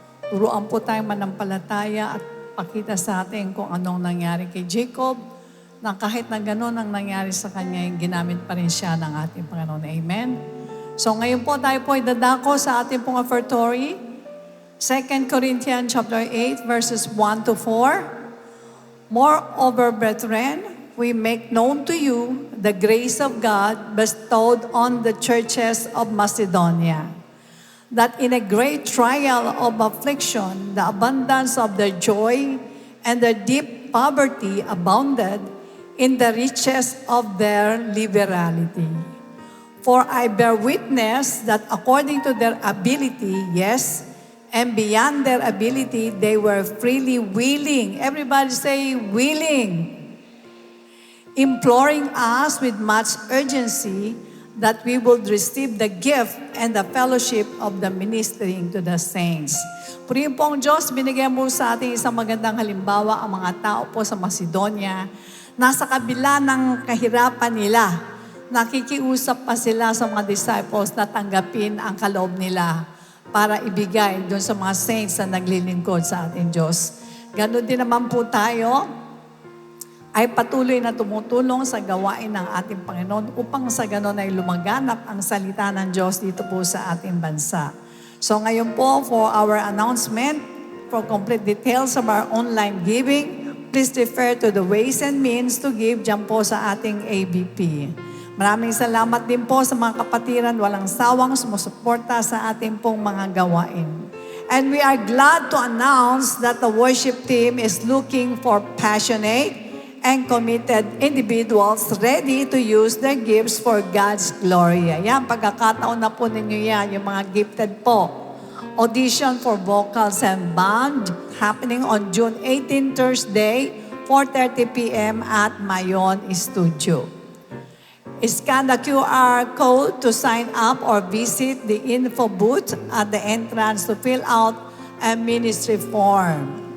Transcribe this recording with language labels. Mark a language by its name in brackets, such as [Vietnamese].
[Filipino] Turuan po tayong manampalataya at pakita sa atin kung anong nangyari kay Jacob, na kahit na gano'n ang nangyari sa kanya, ginamit pa rin siya ng ating Panginoon. Amen. So ngayon po tayo po ay dadako sa ating pong offertory. [English] 2 Corinthians chapter 8 verses 1 to 4. Moreover, brethren, we make known to you the grace of God bestowed on the churches of Macedonia, that in a great trial of affliction, the abundance of their joy and their deep poverty abounded in the riches of their liberality. For I bear witness that according to their ability, yes, and beyond their ability, they were freely willing. Everybody say, willing. Imploring us with much urgency that we would receive the gift and the fellowship of the ministering to the saints. [Filipino] Purihin po ang Diyos, binigyan mo sa ating isang magandang halimbawa ang mga tao po sa Macedonia. Nasa kabila ng kahirapan nila, nakikiusap pa sila sa mga disciples na tanggapin ang kaloob nila para ibigay doon sa mga saints na naglilingkod sa ating Diyos. Ganon din naman po tayo ay patuloy na tumutulong sa gawain ng ating Panginoon upang sa ganon ay lumaganap ang salita ng Diyos dito po sa ating bansa. So ngayon po, [English] for our announcement, for complete details of our online giving, please refer to the ways and means to give [Filipino] dyan po sa ating [English] ABP. [Filipino] Maraming salamat din po sa mga kapatiran, walang sawang sumusuporta sa ating pong mga gawain. [English] And we are glad to announce that the worship team is looking for passionate and committed individuals ready to use their gifts for God's glory. [Filipino] Ayan, pagkakataon na po ninyo yan, yung mga gifted po. [English] Audition for vocals and band happening on June 18, Thursday, 4:30 p.m. at Mayon Studio. Scan the QR code to sign up or visit the info booth at the entrance to fill out a ministry form.